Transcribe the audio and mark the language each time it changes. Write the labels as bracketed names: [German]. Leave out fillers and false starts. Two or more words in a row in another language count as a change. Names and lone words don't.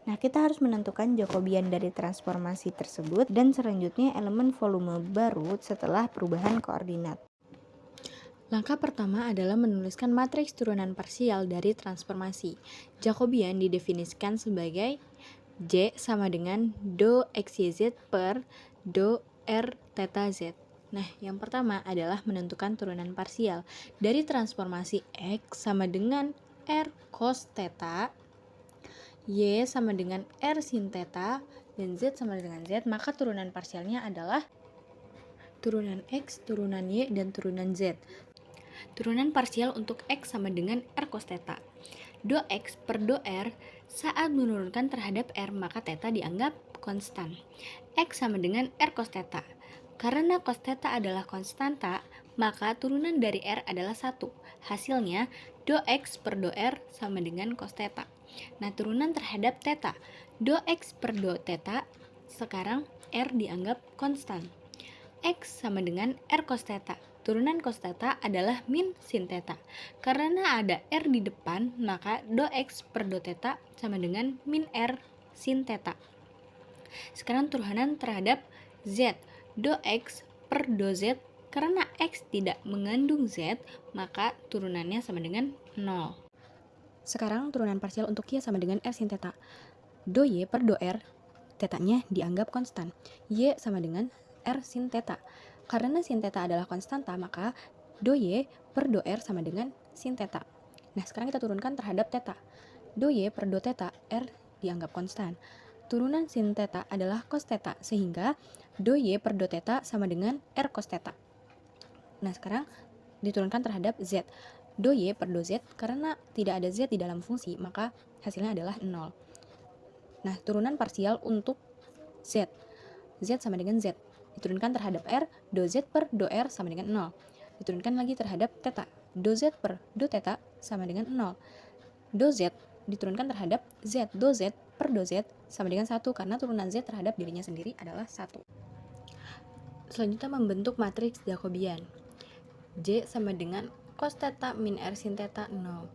[Indonesian] Nah, kita harus menentukan Jacobian dari transformasi tersebut dan selanjutnya elemen volume baru setelah perubahan koordinat. Langkah pertama adalah menuliskan matriks turunan parsial dari transformasi. Jacobian didefinisikan sebagai J sama dengan do XYZ per do R theta Z. Nah, yang pertama adalah menentukan turunan parsial dari transformasi X sama dengan R cos theta, Y sama dengan R sin theta, dan Z sama dengan Z, maka turunan parsialnya adalah turunan X, turunan Y, dan turunan Z. Turunan parsial untuk X sama dengan R cos theta. Do X per do R saat menurunkan terhadap R maka theta dianggap konstan. X sama dengan R cos theta. Karena cos theta adalah konstanta, maka turunan dari R adalah 1. Hasilnya, do X per do R sama dengan cos theta. Nah, turunan terhadap theta. Do X per do theta, sekarang R dianggap konstan. X sama dengan R cos theta. Turunan cos theta adalah min sin theta. Karena ada R di depan, maka do X per do theta sama dengan min R sin theta. Sekarang turunan terhadap Z. Do X per do Z. Karena X tidak mengandung Z, maka turunannya sama dengan 0. Sekarang turunan parsial untuk Y sama dengan R sin theta. Do Y per do R, tetanya dianggap konstan. Y sama dengan R sin theta. Karena sin theta adalah konstanta, maka do Y per do R sama dengan sin theta. Nah, sekarang kita turunkan terhadap theta. Do Y per do theta, R dianggap konstan. Turunan sin theta adalah cos theta, sehingga do Y per do theta sama dengan R cos theta. Nah, sekarang diturunkan terhadap Z. Do Y per do Z, karena tidak ada Z di dalam fungsi, maka hasilnya adalah 0. Nah, turunan parsial untuk Z. Z sama dengan Z. Diturunkan terhadap R, do Z per do R sama dengan 0. Diturunkan lagi terhadap theta. Do Z per do theta sama dengan 0. Do Z diturunkan terhadap Z. Do Z per do Z sama dengan 1 karena turunan Z terhadap dirinya sendiri adalah 1. Selanjutnya membentuk matriks Jacobian. J sama dengan cos theta min R sin theta 0.